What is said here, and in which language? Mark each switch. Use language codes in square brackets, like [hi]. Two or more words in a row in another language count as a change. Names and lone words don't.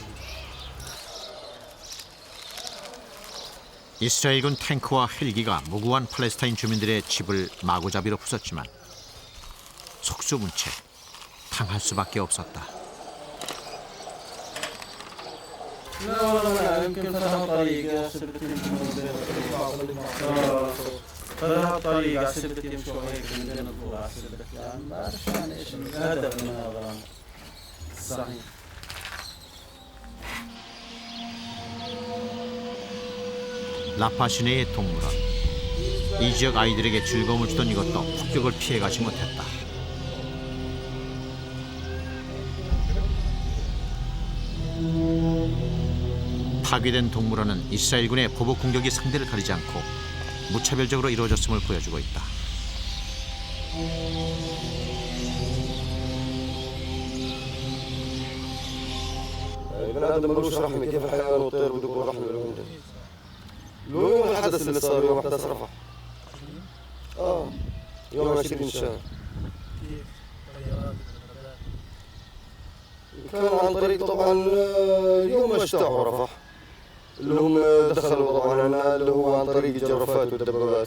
[ko] 이스라엘군 탱크와 헬기가 무고한 팔레스타인 주민들의 집을 마구잡이로 부쉈지만 속수무책 당할 수밖에 없었다. [ar] لا يمكن فتح طريق فتح طريق عسبت يمشوا هيك من بين الضوء عسبت يعني ما بعرف يعني ايش الهدف من هذا صحيح. [ko] 라파 시내의 동물원. 이 지역 아이들에게 즐거움을 주던 이것도 폭격을 피해가지 못했다. 파괴된 동물원은 이스라엘군의 보복 공격이 상대를 가리지 않고 무차별적으로 이루어졌음을 보여주고 있다. [ar] البني ملوش رحمة كيف الحيوان والطير بده يكون رحمة لهم يوم الحدث اللي صار يوم حدث رفح يوم 20 شهر كان عن طريق طبعا يوم اجتاحوا رفح اللي هم دخلوا طبعا اللي هو عن طريق الجرافات والدبابات.